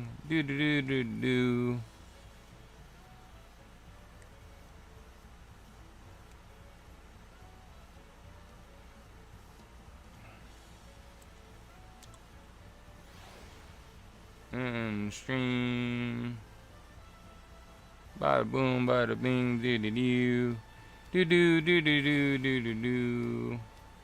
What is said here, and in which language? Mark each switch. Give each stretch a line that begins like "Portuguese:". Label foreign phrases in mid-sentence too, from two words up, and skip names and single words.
English: Do do do do do. And stream. Bada boom, bada bing, do do do. Do do do do do do do do.